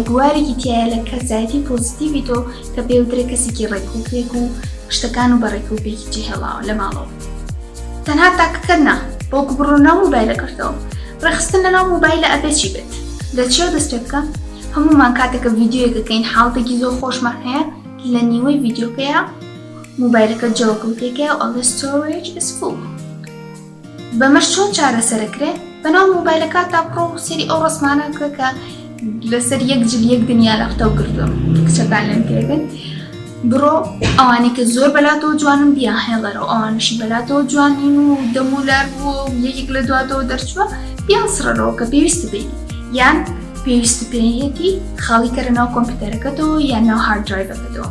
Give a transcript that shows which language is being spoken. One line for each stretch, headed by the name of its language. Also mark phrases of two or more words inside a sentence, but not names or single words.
Central Kurdish: بوارێکی تایە لە کەسایەتی پۆزیتیڤی تۆ کە پێوترێ کەسێکی ڕێکوپێک و شتەکان و بەڕێکوپێکی جێهێڵاوە لە ماڵەوە. تەنها تاکەکە نا، بەڵکو بڕۆ ناو مۆبایلەکەتەوە. ڕێخستن لە ناو مۆبایلە ئەبێ چی بێت؟ لە چێ دەست پێ بکە؟ هەمومان کاتێکە ڤیدیۆیەکەکەین حاڵتێکی زۆر خۆشمان هەیە لە نیوەی ڤیدیۆکەیە مۆبایلەکە جەوەکەوتێکەیە ئەڵێ
English: storage is full.
Central Kurdish: بەمەش چۆن چارەسەرەکرێ؟ بەناو مۆبایلەکە تا بڕۆ سەری ئەو ڕسمانە بکە کە لەسەر یەک جل یەک دنیا لەختەو کردووە کچەکان لەم پێگن. بڕۆ ئەوانەی کە زۆر بەلاتەوە جوانن بیا هێڵەرەوە، ئەوانشی بەلاتەوە جوانین و دەمولار بووە و یەکێک لە دواتەوە دەرچووە بیان سڕەرەوە کە پێویستە بین، یان پێویستە پێیەتی خاڵی کەرە ناو کۆمپیوتەرەکەتەوە یان ناو هارد درایڤەکەتەوە.